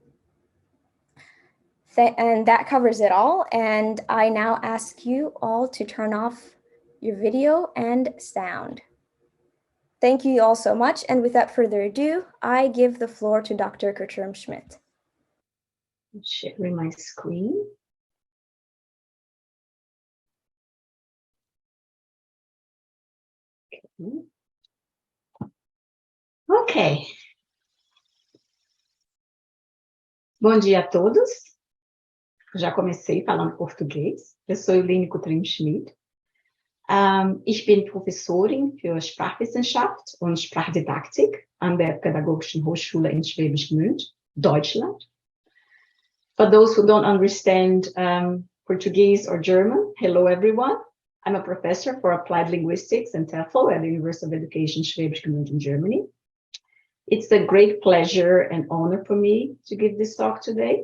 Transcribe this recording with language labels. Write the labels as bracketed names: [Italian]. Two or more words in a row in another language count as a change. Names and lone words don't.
[English] And that covers it all. And I now ask you all to turn off your video and sound. Thank you all so much. And without further ado, I give the floor to Dr. Cutrim-Schmid. Sharing my screen. Ok. [Portuguese] Bom dia a todos. Já comecei falando português. Eu sou Euline Cutrim-Schmid. [German] Ich bin Professorin für Sprachwissenschaft und Sprachdidaktik an der Pädagogischen Hochschule in Schwäbisch Gmünd, Deutschland. [English] For those who don't understand Portuguese or German, hello everyone. I'm a professor for applied linguistics and TEFL at the University of Education Schwäbisch Gmünd in Germany. It's a great pleasure and honor for me to give this talk today.